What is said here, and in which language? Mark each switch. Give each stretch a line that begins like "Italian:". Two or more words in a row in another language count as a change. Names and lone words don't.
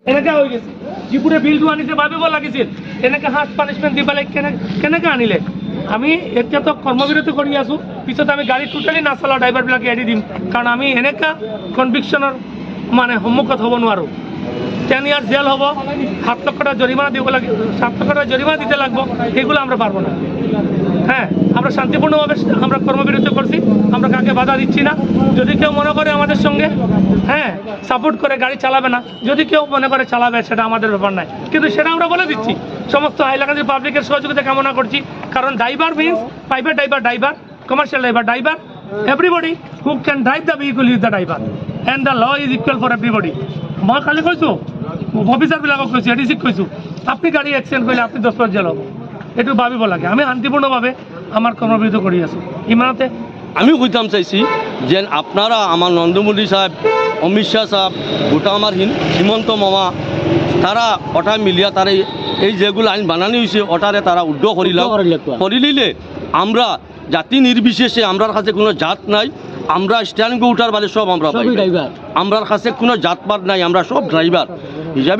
Assamese: এনেকা হৈ গৈছে যিবোৰে বিলটো আনিছে ভাবিব লাগিছিল এনেকৈ হাৰ্ড পানিছমেণ্ট দি পেলাই কেনেকৈ আনিলে। আমি এতিয়াতো কৰ্মবিৰতি কৰি আছোঁ, পিছত আমি গাড়ী টোটেলি নাচলাওঁ, ড্ৰাইভাৰবিলাকে এৰি দিম, কাৰণ আমি এনেকুৱা কনভিকশ্যনৰ মানে সন্মুখত হ'ব নোৱাৰোঁ।
Bangla: 10
English: years jail
Bangla: হব, 7 লক্ষ টাকা জরিমানা দিব লাগে, 7 লক্ষ টাকা জরিমানা দিতে লাগবো, এগুলো আমরা পারবো না। হ্যাঁ, আমরা শান্তিপূর্ণভাবে আমরা কর্মবিরতি করছি, আমরা কাকে বাধা দিচ্ছি না। যদি কেউ মনে করে আমাদের সঙ্গে সাপোর্ট করে গাড়ি চালাবে না, যদি কেউ মনে করে চালাবে, সেটা আমাদের ব্যাপার নাই, কিন্তু সেটা আমরা বলে দিচ্ছি। সমস্ত হাইলাকান্দির পাবলিকের সহযোগিতা কামনা করছি, কারণ
English: driver means private driver, commercial driver, everybody who can drive the vehicle is the driver and the law is equal for everybody.
Assamese: মই খালি কৈছোঁ, অফিচাৰবিলাকক কৈছোঁ, এডিচিক কৈছোঁ, আপুনি গাড়ী এক্সিডেণ্ট কৰিলে আপুনি 10 বছৰ জেল হ'ব, এইটো ভাবিব লাগে। আমি শান্তিপূৰ্ণভাৱে আমাৰ কৰ্মবিৰতি কৰি আছোঁ। ইমানতে
Bangla: আমি কইতাম চাইছি যে আপনারা আমার নরেন্দ্র সাহেব, অমিত শাহ সাহেব, গোটা আমার হিমন্ত মামা, তারা ওটা মিলিয়া তারা এই যেগুলো আইন বানানি হয়েছে ওটারে তারা উদ্যোগ করি নিলে আমরা জাতি নির্বিশেষে আমরার কাছে কোনো জাত নাই, আমরা স্ট্যান্ড উঠার বাদে সব আমরা ড্রাইভার, আমরার কাছে কোনো জাতপাত নাই, আমরা সব ড্রাইভার হিসাবে।